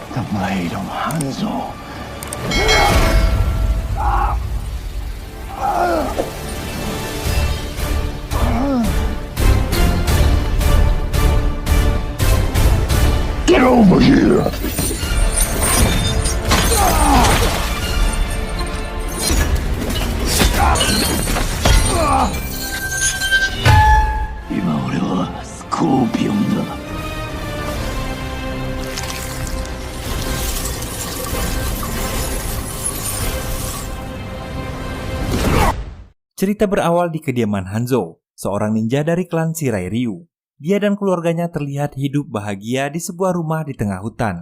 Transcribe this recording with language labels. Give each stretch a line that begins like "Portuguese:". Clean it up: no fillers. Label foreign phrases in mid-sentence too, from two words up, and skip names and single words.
English: My 이름 Hanzo. Get over here!
Japanese: Ima俺はスコーピオンだ。
Indonesian: Cerita berawal di kediaman Hanzo, seorang ninja dari klan Shirai Ryu. Dia dan keluarganya terlihat hidup bahagia di sebuah rumah di tengah hutan.